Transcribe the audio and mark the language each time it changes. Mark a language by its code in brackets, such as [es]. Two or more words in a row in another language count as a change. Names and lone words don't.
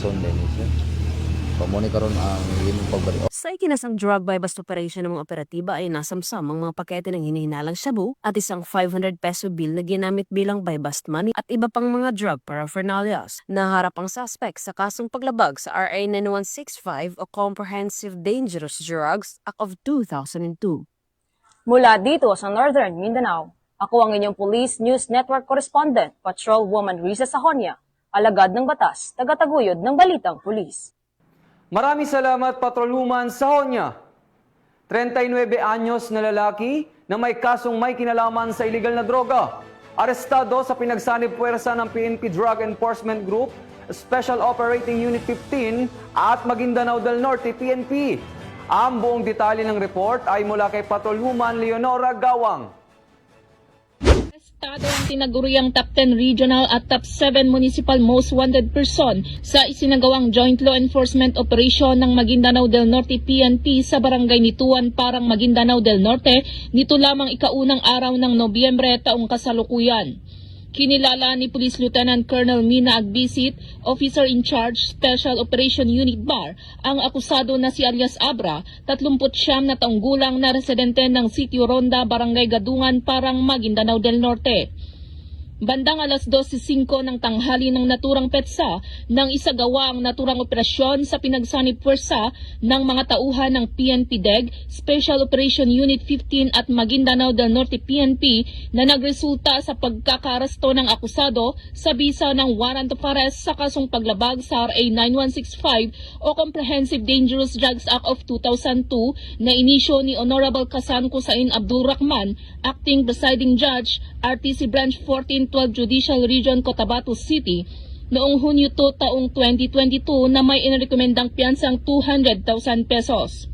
[tl] Sa ikinasang [en] drug buy-bust operation [tl] ng mga operatiba ay nasamsam ang mga pakete ng hinihinalang shabu at isang 500 peso bill na ginamit bilang buy-bust money at iba pang mga [en] drug paraphernalias. [tl] Naharap ang suspect sa kasong paglabag sa RA 9165 o Comprehensive Dangerous Drugs Act of 2002. Mula dito sa Northern Mindanao, ako ang inyong Police News Network correspondent, Patrolwoman Risa Sahonia, alagad ng batas, tagataguyod ng Balitang Pulis. Maraming salamat, Patrolwoman Sahonia. 39 anyos na lalaki na may kasong may kinalaman sa illegal na droga. Arestado sa pinagsanib puwersa ng PNP Drug Enforcement Group, Special Operating Unit 15 at Maguindanao del Norte PNP. Ang buong detalye ng report ay mula kay Patrolwoman Leonora Gawang. Arestado ang tinaguriang Top 10 Regional at Top 7 Municipal [en] Most Wanted Person [tl] sa isinagawang [en] Joint Law Enforcement Operation [tl] ng Maguindanao del Norte PNP sa Barangay Nituan, Parang Maguindanao del Norte nito lamang ikaunang araw ng Nobyembre taong kasalukuyan. Kinilala ni Police Lieutenant Colonel Mina Agbisit, [en] Officer in Charge, [tl] Special Operation Unit BAR, ang akusado na si alias Abra, 39 na taong gulang na residente ng Sitio Ronda, Barangay Gadungan, Parang Maguindanao del Norte. Bandang alas 12:05 ng tanghali ng naturang petsa nang isagawa ang naturang operasyon sa pinagsanib puwersa ng mga tauhan ng PNP DEG, Special Operation Unit 15 at Maguindanao del Norte PNP na nagresulta sa pagkakaaresto ng akusado sa bisa ng [en] warrant of arrest [tl] sa kasong paglabag sa RA 9165 o Comprehensive Dangerous Drugs Act of 2002 na inisyo ni Honorable Kasan Kusain Abdul Rahman, [en] Acting Presiding Judge, [tl] RTC Branch 1412 Judicial Region, Cotabato City, noong Hunyo 2 taong 2022 na may inirekomendang piyansang 200,000 pesos.